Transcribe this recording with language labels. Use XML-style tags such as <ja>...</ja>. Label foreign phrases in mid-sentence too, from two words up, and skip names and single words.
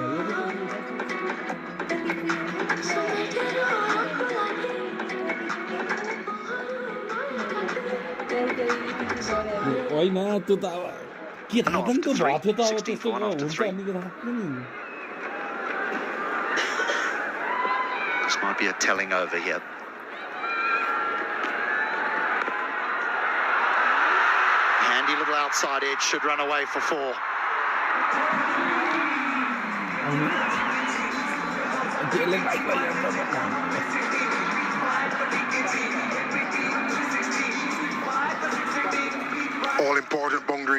<ne>होइन त्यो त अब के थाहा पनि त भएको थियो त अब त्यस्तो हुन्छ अनि के थाहा नि</ne> <en>This might be a telling over here. Handy little outside edge, should run away for 4. All important boundary.</en>